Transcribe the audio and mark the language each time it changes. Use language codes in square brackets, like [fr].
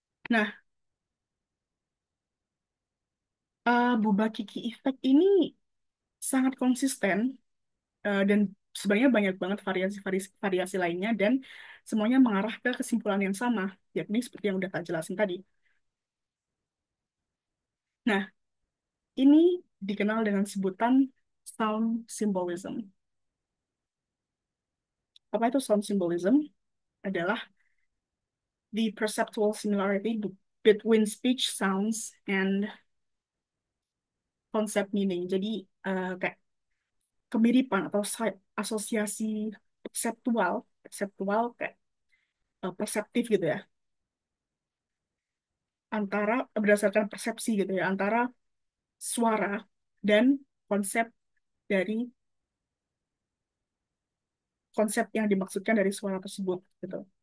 [id] Nah, Bubakiki Effect ini sangat konsisten dan sebenarnya banyak banget variasi lainnya dan semuanya mengarah ke kesimpulan yang sama, yakni seperti yang udah tak jelasin tadi. Nah, ini dikenal dengan sebutan sound symbolism. Apa itu sound symbolism? Adalah [en] the perceptual similarity between speech sounds and concept meaning. [id] Jadi kayak kemiripan atau asosiasi perseptual, perseptual kayak perseptif gitu ya, antara berdasarkan persepsi gitu ya, antara suara dan konsep dari konsep yang dimaksudkan dari suara tersebut gitu.